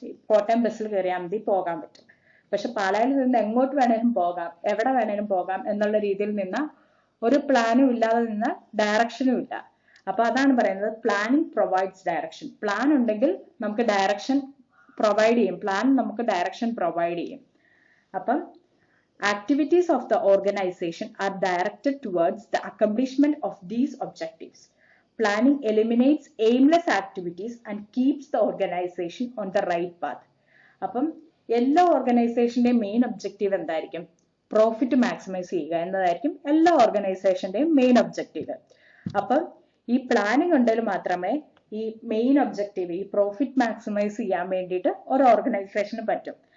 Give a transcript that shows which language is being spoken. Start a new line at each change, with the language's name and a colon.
Malayalam: കോട്ടയം ബസ്സിൽ കയറിയാൽ മതി, പോകാൻ പറ്റും. പക്ഷെ പാലായിൽ നിന്ന് എങ്ങോട്ട് വേണേലും പോകാം, എവിടെ വേണേലും പോകാം എന്നുള്ള രീതിയിൽ നിന്ന ഒരു പ്ലാനും ഇല്ലാതെ നിന്ന ഡയറക്ഷനും ഇല്ല. അപ്പൊ അതാണ് പറയുന്നത്
English: Planning provides direction.
Malayalam: പ്ലാൻ ഉണ്ടെങ്കിൽ നമുക്ക് ഡയറക്ഷൻ പ്രൊവൈഡ് ചെയ്യും. പ്ലാൻ നമുക്ക് ഡയറക്ഷൻ പ്രൊവൈഡ് ചെയ്യും.
English: അപ്പം activities of the organization are directed towards the accomplishment of these objectives. Planning eliminates aimless activities and keeps the organization on the right path.
Malayalam: അപ്പം എല്ലാ ഓർഗനൈസേഷന്റെയും main objective എന്തായിരിക്കും? Profit maximise ചെയ്യുക എന്നതായിരിക്കും എല്ലാ ഓർഗനൈസേഷന്റെയും main objective. അപ്പം ഈ planning ഉണ്ടെങ്കിൽ മാത്രമേ ഈ മെയിൻ ഒബ്ജക്റ്റീവ്, ഈ പ്രോഫിറ്റ് മാക്സിമൈസ് ചെയ്യാൻ വേണ്ടിയിട്ട് ഒരു ഓർഗനൈസേഷന് പറ്റും.